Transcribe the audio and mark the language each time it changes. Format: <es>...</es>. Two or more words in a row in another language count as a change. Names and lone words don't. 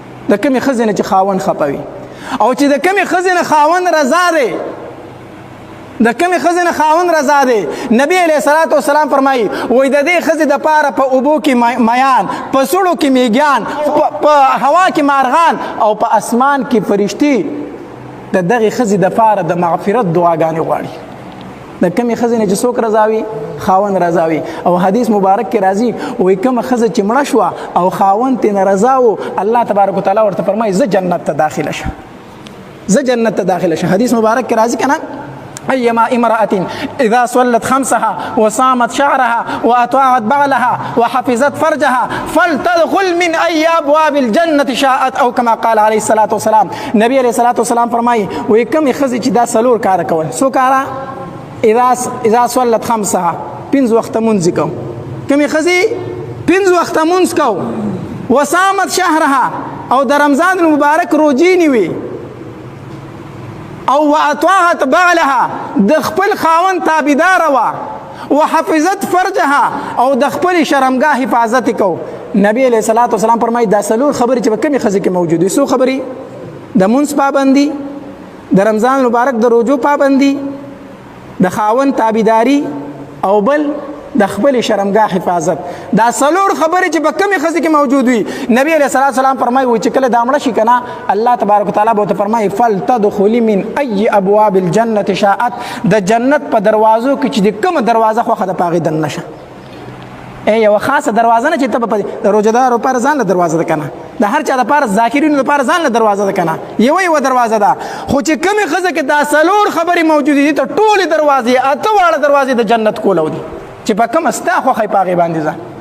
<ps>د کمې ښځې نه چې خاوند خفه وي. او چې د کمې ښځې نه خاوند رضا دی، د کمې ښځې نه خاوند رضا دی، نبی</ps> <ar>علیه الصلاة والسلام</ar> <ps>فرمایي، وایي، د دې ښځې دپاره په اوبو کې می-، میان، په سړو کې میږیان، په، په هوا کې مارغان او په اسمان کې فرشتي د دغې ښځې دپاره د مغفرت دعاګانې غواړي. د کمې ښځې نه چې څوک رضا وي، خاوند رضا وي. او حدیث مبارک کې راځي، وایي، کومه ښځه چې مړه شوه او خاوند ترې نه رضا و، الله</ps> <ar>تبارک وتعالی</ar> <ps>ورته فرمایي، «زه جنت ته داخله شه، زه جنت ته داخله شه.» حدیث مبارک کې راځي که نه؟</ps> <ar>«أيما امرأة إذا صلت خمسها وصامت شعرها وأطاعت بعلها وحفظت فرجها فلتدخل من أي أبواب الجنة شاءت.» او كما قال عليه الصلاة والسلام.</ar> <ps>نبی</ps> <ar>علیه الصلاة والسلام</ar> <ps>فرمایي، وایي، کومې ښځې چې دا څلور کاره کول، څو کاره؟</ps> <ar>«إذا، إذا صلت خمسها.»</ar> <ps>پنځه وخته مونځ کو. کومې ښځې؟ پنځه وخته مونځ کو.</ps> <ar>«وصامت شهرها.»</ar> <ps>او د رمضان مبارک روجې نیوي. او</ps> <ar>«وأطاعت بعلها.»</ar> <ps>د خپل خاوند تابعداره وه.</ps> <ar>«وحفظت فرجها.»</ar> <ps>او د خپلې شرمګاه حفاظت یې کو. نبی</ps> <ar>علیه الصلاة والسلام</ar> <ps>فرمایي، دا څلور خبرې چې په کومې ښځې کې موجود وي، څو خبرې؟ د مونځ پابندي، د رمضان مبارک د روجو پابندي، د خاوند تابعداري، او بل د خپلې شرمګاه حفاظت. دا څلور خبرې چې په کومې ښځې کې موجود وي، نبی</ps> <ar>علیه الصلاة والسلام</ar> <ps>فرمایي، وایي، چې کله دا مړه شي که نه، الله</ps> <ar>تبارک وتعالی</ar> <ps>به ورته فرمایي،</ps> <ar>«فلتدخلي من أي أبواب الجنة شاءت.»</ar> <ps>د جنت په دروازو کې چې د کومه دروازه خوښه ده، په هغې دننه شه. ای، یوه خاصه دروازه نه چې ته به په، د روژهدارو لپاره ځان له دروازه ده که نه، د هر چا لپاره، ذاکرینو لپاره ځان له دروازه ده که نه، یوه یوه دروازه ده. خو چې کومې ښځه کې دا څلور خبرې موجودې دي، ته ټولې دروازې، اته واړه دروازې د جنت کولو دي، چې په کومه ستا خوښه یې، په هغې باندې ځه.</ps>